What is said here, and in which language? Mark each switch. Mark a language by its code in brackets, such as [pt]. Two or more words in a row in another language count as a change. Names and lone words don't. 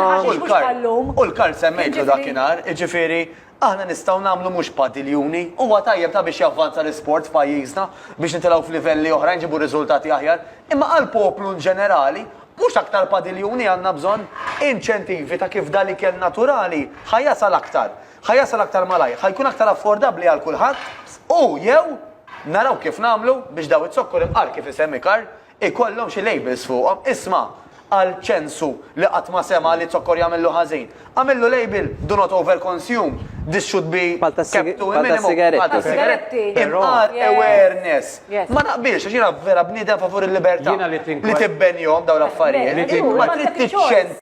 [mt] U l-kar semmejtu dakinhar, iġifieri aħna nistgħu nagħmlu mhux padiljuni huwa tajjeb ta' biex javvanza l-isport f'pajjiżna biex nitilgħu f'livelli oħrajn ġibu riżultati aħjar, imma għall-poplu ġenerali mhux aktar padiljuni għandna bżonn inċentivi ta' kif dal ikel naturali ħajjasal aktar malaj, ħajkun aktar affordabbli għal kulħadd u jew naraw kif nagħmlu biex daw it-sokkor imqar kif isemmi Karl ikollhom xi labels fuqhom. Isma' għal ċensu li qatt ma sema li t-sokkor jagħmillu ħażin. [en] Għamillu label do not overconsume. This should be kept to a minimum. [mt] Sigaretti. Imqar awareness. Ma naqbilx, għax jiena vera bniedem favur il-libertà li tibbenjhom dawn l-affarijiet. Ma trid tiċċent